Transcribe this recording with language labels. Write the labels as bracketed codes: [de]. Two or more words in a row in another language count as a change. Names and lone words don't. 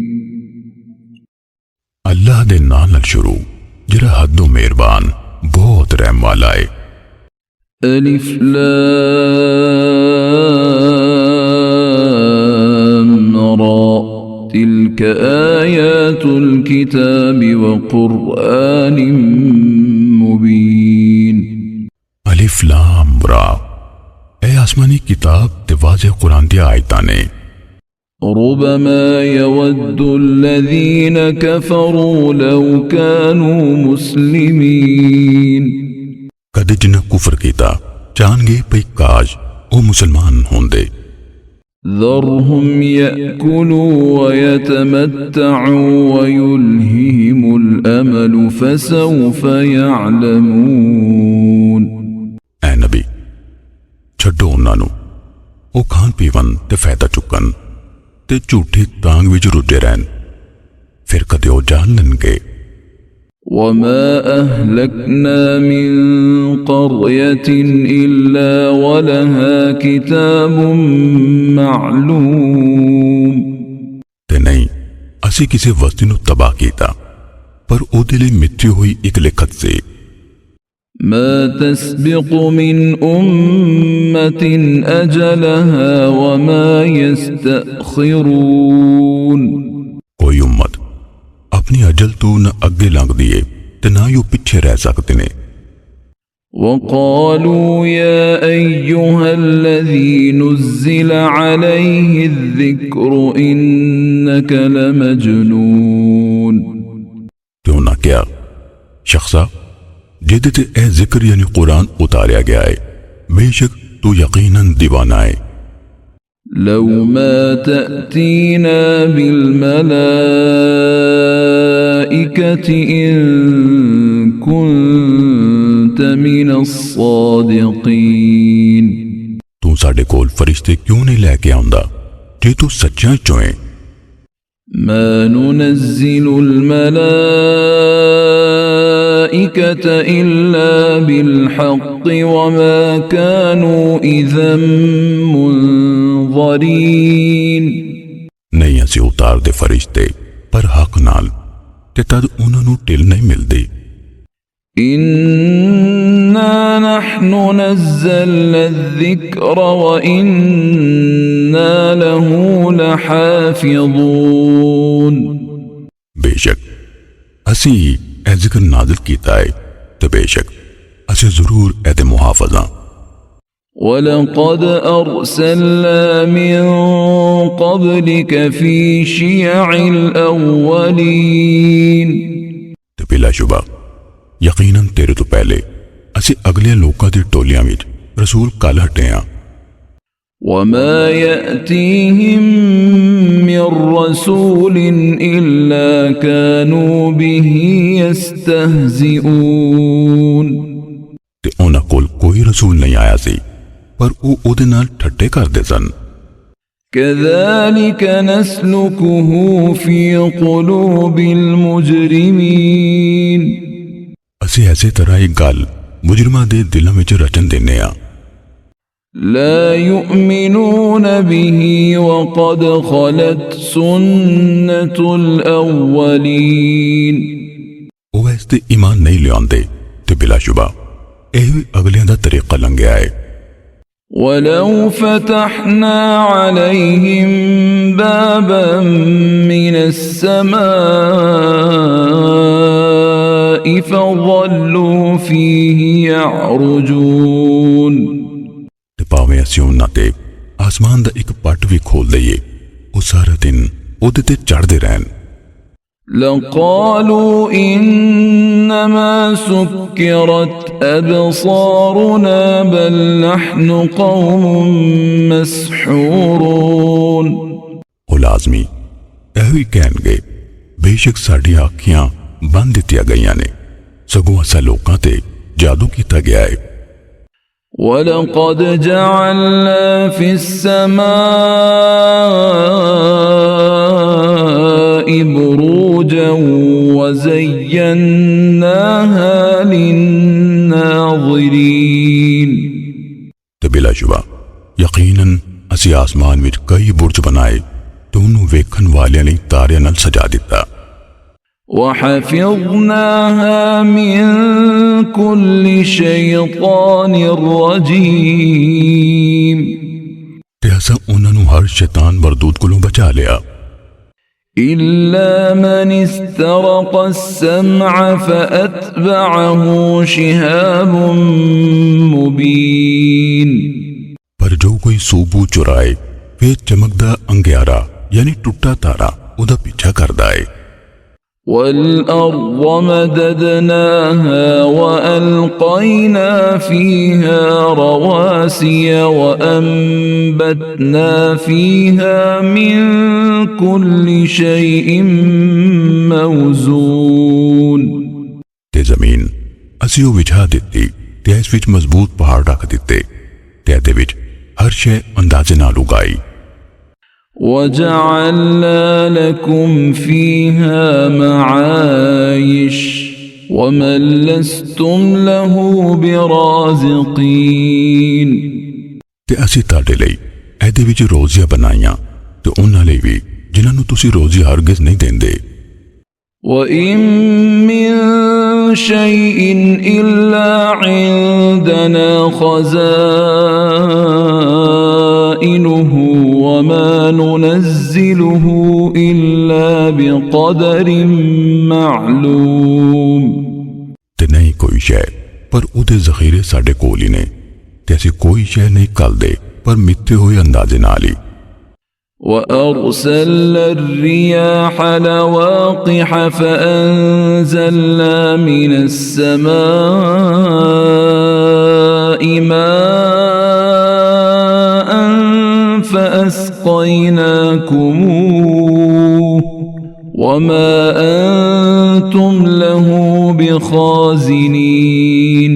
[pa] ਅੱਲਾਹ ਦੇ ਨਾਮ ਨਾਲ ਸ਼ੁਰੂ ਜਿਹੜਾ ਹੱਦੋਂ ਮਿਹਰਬਾਨ ਬਹੁਤ ਰਹਿਮ ਵਾਲਾ ਹੈ। [ar] ألف لام را تلك آيات الكتاب وقرآن مبين. ألف لام را [pa] ਏ ਆਸਮਾਨੀ ਕਿਤਾਬ ਤੇ ਵਾਜ਼ੇ ਕੁਰਾਨ ਦੀ ਆਇਤਾਂ ਨੇ। [ar] ربما يود الذين كفروا لو كانوا مسلمين. [pa] ਕਦੇ ਜਿਨ੍ਹੇਂ ਕੁਫ਼ਰ ਕੀਤਾ ਚਾਹਣਗੇ ਭਈ ਕਾਸ਼ ਓ ਮੁਸਲਮਾਨ ਹੁੰਦੇ। [ar] ذرهم يأكلوا ويتمتعوا ويلههم الأمل فسوف يعلمون। [pa] ਐ ਨਬੀ ਛੱਡੋ ਉਨ੍ਹਾਂ ਨੂੰ ਓ ਖਾਣ ਪੀਵਣ ਤੇ ਫ਼ਾਇਦਾ ਚੁੱਕਣ ਤੇ ਝੂਠੀ ਤਾਂਘ ਵਿਚ ਰੁੱਝੇ ਰਹਿਣ, ਫਿਰ ਕਦੇ ਓ ਜਾਣ ਲੈਣਗੇ। [ar] وما أهلكنا من قرية إلا ولها كتاب معلوم। [pa] ਤੇ ਨਹੀਂ ਅਸੀ ਕਿਸੀ ਵਸਤੀ ਨੂੰ ਤਬਾਹ ਕੀਤਾ ਪਰ ਓਦੇ ਲਈ ਮਿਥੀ ਹੋਈ ਇਕ ਲਿਖਤ ਸੇ। [ar] ما تسبق من أمة أجلها وما يستأخرون। [pa] ਕੋਈ ਉੱਮਤ ਅਪਣੀ ਅਜਲ ਤੋ ਨ ਅੱਗੇ ਲੰਘਦੀ ਹੈ ਤੇ ਨਾ ਹੀ ਪਿੱਛੇ ਰਹਿ ਸਕਦੇ ਨੇ। [ar] وقالوا يا أيها الذي نزل عليه الذكر إنك لمجنون। [pa] ਕਿਉਂ ਨਾ ਕਿਆ ਸ਼ਖ਼ਸਾ ਜਿਹਦੇ ਤੇ ਏ ਜ਼ਿਕਰ ਯਾਨੀ ਕੁਰਾਨ ਉਤਾਰਿਆ ਗਿਆ ਹੈ, ਬੇਸ਼ਕ ਤੂ ਯਕੀਨਨ ਦੀਵਾਨਾ ਹੈ। [ar] لو ما تأتينا بالملائكة إن كنت من الصادقين। [pa] ਤੂ ਸਾਡੇ ਕੋਲ ਫ਼ਰਿਸ਼ਤੇ ਕਿਉਂ ਨਹੀਂ ਲੈਕੇ ਆਉਂਦਾ ਜੇ ਤੂ ਸੱਚਾ ਚੋਂ ਹੈ। [ar] ما ننزل الملائكة إلا بالحق وما كانوا إذا منظرين। [pa] ਨਹੀਂ ਅਸੀ ਉਤਾਰ ਦੇ ਫ਼ਰਿਸ਼ਤੇ ਪਰ ਹੱਕ ਨਾਲ ਤੇ ਤਦ ਉਨ੍ਹਾਂ ਨੂੰ ਢਿੱਲ ਨਹੀਂ ਮਿਲਦੀ। [ar] إنا نحن نزلنا الذكر وإنا له لحافظون। [pa] ਬੇਸ਼ਕ ਅਸੀ ਏ ਜ਼ਿਕਰ ਨਾਜ਼ਿਲ ਕੀਤਾ ਹੈ ਤੇ ਬੇਸ਼ਕ ਅਸੀ ਜ਼ਰੂਰ ਏਦੇ ਮੁਹਾਫ਼ਿਜ਼ਾਂ। [ar] ولقد أرسلنا من قبلك في شيع الأولين। [pa] ਤੇ ਬਿਲਾਸ਼ੁਬਾ ਯਕੀਨਨ ਤੇਰੇ ਤੋ ਪਹਿਲੇ ਅਸੀ ਅਗਲੇ ਲੋਕਾਂ ਦੀ ਟੋਲੀਆਂ ਵਿਚ ਰਸੂਲ ਕਲ ਹਟੇ ਹਾਂ। [ar] وما يأتيهم من रसूल إلا كانوا به يستهزئون। [pa] ਤੇ ਉਨ੍ਹਾਂ ਕੋਲ ਕੋਈ ਰਸੂਲ ਨਹੀਂ ਆਇਆ ਸੀ ਪਰ ਵੋ ਓਦੇ ਨਾਲ ਠੱਟੇ ਕਰਦੇ ਸਨ। [ar] كذلك نسلكه في قلوب المجرمين। [pa] ਅਸੀ ਐਸੇ ਤਰ੍ਹਾ ਇਕ ਗੱਲ ਮੁਜਰਿਮਾਂ ਦੇ ਦਿਲਾਂ ਵਿਚ ਰਚਣ ਦੇਨੇ ਆ। [ar] لا يؤمنون به وقد خلت سنة الأولين। [pa] ਵੋ ਇਸ ਤੇ ਈਮਾਨ ਨਹੀਂ ਲਿਆਉਂਦੇ ਤੇ ਬਿਲਾਸ਼ੁਬਾ ਏਹ ਭੀ ਅਗਲਿਆਂ ਦਾ ਤਰੀਕਾ ਲੰਘਿਆ ਹੈ। [ar] ولو فتحنا عليهم بابا من السماء فظلوا فيه يعرجون। [pa] ਤੇ ਭਾਵੇਂ ਅਸੀ ਉਨ੍ਹਾਂ ਤੇ ਆਸਮਾਨ ਦਾ ਇਕ ਪੱਟ ਭੀ ਖੋਲ੍ਹ ਦਈਏ ਵੋ ਸਾਰਾ ਦਿਨ ਓਦੇ ਤੇ ਚੜ੍ਹਦੇ ਰਹਿਣ। [ar] لقالوا إنما سكرت أبصارنا بل نحن قوم مسحورون। [pa] ਵੋ ਲਾਜ਼ਮੀ ਏਹੋ ਹੀ ਕਹਿਣਗੇ ਬੇਸ਼ਕ ਸਾਡੀ ਅੱਖੀਆਂ ਬੰਦ ਦਿੱਤੀਆਂ ਗਈਆਂ ਨੇ, ਸਗੋਂ ਅਸਾਂ ਲੋਕਾਂ ਤੇ ਜਾਦੂ ਕੀਤਾ ਗਿਆ ਹੈ। [ar] ولقد جعلنا في السماء بروجا وزيناها للناظرين। [pa] ਬਿਲਾਸ਼ੁਬਾ ਯਕੀਨਨ ਅਸੀ ਆਸਮਾਨ ਵਿਚ ਕਈ ਬੁਰਜ ਬਣਾਏ ਤੇ ਉਨ੍ਹੋਂਨੇ ਵੇਖਣ ਵਾਲਿਆਂ ਲਈ ਤਾਰਿਆਂ ਨਾਲ ਸਜਾ ਦਿੱਤਾ। [ar] وحفظناها من كل شيطان رجيم [pa] ਤੇ ਅਸਾਂ ਉਨ੍ਹੋਂਨੇ ਹਰ ਸ਼ੈਤਾਨ ਮਰਦੂਦ ਕੋਲੋਂ ਬਚਾ ਲਿਆ [ar] إلا من استرق السمع فأتبعه شهاب مبين [pa] ਪਰ ਜੋ ਕੋਈ ਸੂਬੂ ਚੁਰਾਏ ਫਿਰ ਚਮਕਦਾ ਅੰਗਿਆਰਾ ਯਾਨੀ ਟੁੱਟਾ ਤਾਰਾ ਉਦਾ ਪਿੱਛਾ ਕਰਦਾ ਹੈ। [ar] والأرض مددناها وألقينا فيها رواسي وأنبتنا فيها من كل شيء موزون [pa] ਤੇ ਜ਼ਮੀਨ ਅਸੀ ਵੋ ਵਿਛਾ ਦਿੱਤੀ ਤੇ ਇਸ ਵਿਚ ਮਜ਼ਬੂਤ ਪਹਾੜ ਰੱਖ ਦਿੱਤੇ ਤੇ ਦੇ ਵਿਚ ਹਰ ਸ਼ੈ ਅੰਦਾਜ਼ੇ ਨਾਲ ਉਗਾਈ। [ar] وجعلنا لكم فيها معايش ومن لستم له برازقين [pa] ਤੇ ਅਸੀ ਤਾਡੇ ਲਈ ਏਦੇ ਵਿਚ ਰੋਜ਼ੀਆਂ ਬਣਾਈਆਂ ਤੇ ਉਨ੍ਹਾਂ ਲਈ ਭੀ ਜਿਨ੍ਹਾਂ ਨੂੰ ਤੁਸੀ ਰੋਜ਼ੀ ਹਰਗਿਜ਼ ਨਹੀਂ ਦੇਂਦੇ। [ar] وإن من شيء إلا عندنا خزائنه وما ننزله إلا بقدر معلوم [pa] ਤੇ ਨਹੀਂ ਕੋਈ ਸ਼ੈ ਪਰ ਉਦੇ ਜ਼ਖ਼ੀਰੇ ਸਾਡੇ ਕੋਲ ਹੀ ਨੇ ਤੇ ਅਸੀ ਕੋਈ ਸ਼ੈ ਨਹੀਂ ਕਰਦੇ ਪਰ ਮਿਥੇ ਹੋਏ ਅੰਦਾਜ਼ੇ ਨਾਲ ਹੀ। [ar] وأرسلنا الرياح لواقح فأنزلنا من السماء ماء فأسقيناكموه وما أنتم له بخازنين